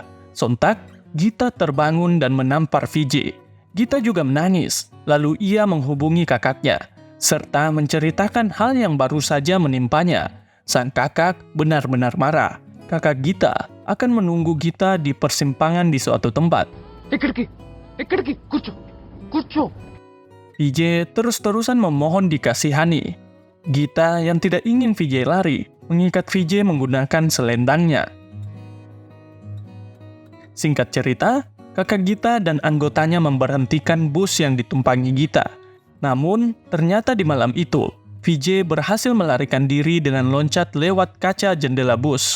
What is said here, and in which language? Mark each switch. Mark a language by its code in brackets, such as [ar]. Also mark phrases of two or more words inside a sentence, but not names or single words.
[id] Sontak, Gita terbangun dan menampar Vijay. Gita juga menangis, lalu ia menghubungi kakaknya, serta menceritakan hal yang baru saja menimpanya. Sang kakak benar-benar marah. Kakak Gita akan menunggu Gita di persimpangan di suatu tempat. [te] ఎక్కడికి కూర్చో. [id] Vijay terus-terusan memohon dikasihani. Gita yang tidak ingin Vijay lari, mengikat Vijay menggunakan selendangnya. Singkat cerita, kakak Gita dan anggotanya memberhentikan bus yang ditumpangi Gita. Namun, ternyata di malam itu, Vijay berhasil melarikan diri dengan loncat lewat kaca jendela bus.